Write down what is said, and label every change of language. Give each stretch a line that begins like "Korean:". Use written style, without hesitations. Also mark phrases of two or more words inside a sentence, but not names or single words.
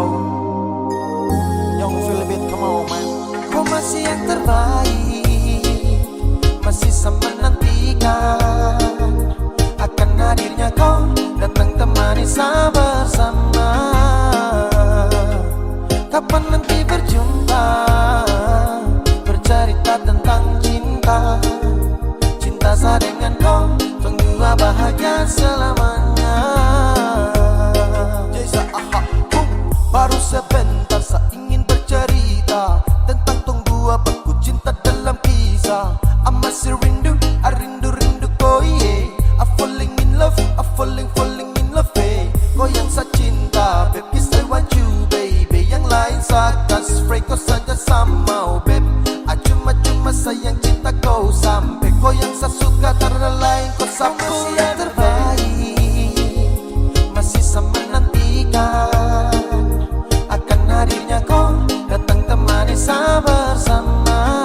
English: Young Philibit, come on man.
Indonesian: Kau masih yang terbaik, masih sama nantikan akan hadirnya kau datang temani saya bersama. Kapan nanti berjumpa, bercerita tentang cinta. Cinta saya dengan kau, tunggu bahagia selamanya. Jasa aha, baru sebentar saya ingin bercerita tentang tunggu aku cinta dalam kisah. I masih rindu, I rindu kau yeah.
English: I falling in love, I falling in love eh.
Indonesian: Kau yang saya cinta,
English: baby I want you baby.
Indonesian: Yang lain saya kasih free, kau saja sama
English: oh babe.
Indonesian: Cuma sayang cinta kau sampai. Kau yang saya suka karena lain kau sampai. Masih yang terbaik, masih sama nantikan akan hadirnya kau datang temani saya bersama.